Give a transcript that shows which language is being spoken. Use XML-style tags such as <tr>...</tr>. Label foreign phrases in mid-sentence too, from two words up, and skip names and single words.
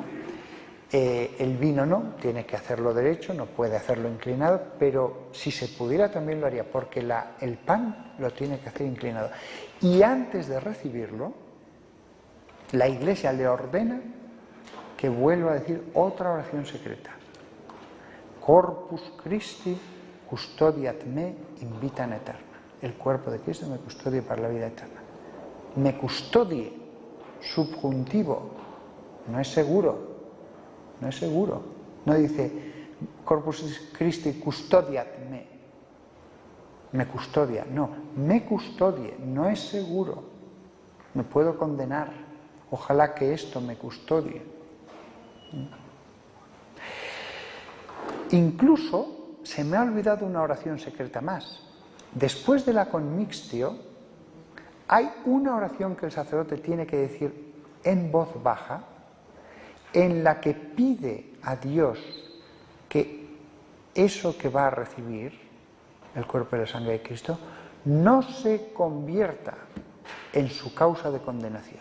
<es>El vino no, tiene que hacerlo derecho, no puede hacerlo inclinado, pero si se pudiera también lo haría, porque el pan lo tiene que hacer inclinado. Y antes de recibirlo, la Iglesia le ordena que vuelva a decir otra oración secreta.</es> <la>Corpus Christi custodiat me in vitam aeterna.</la> <es>El cuerpo de Cristo me custodia para la vida eterna. Me custodie, subjuntivo, no es seguro. No es seguro. No dice</es> <la>Corpus Christi custodiat me.</la> <es>Me custodia. No, me custodie. No es seguro. Me puedo condenar. Ojalá que esto me custodie. Incluso se me ha olvidado una oración secreta más. Después de la conmixtio, hay una oración que el sacerdote tiene que decir en voz baja, en la que pide a Dios que eso que va a recibir, el cuerpo y la sangre de Cristo, no se convierta en su causa de condenación.</es>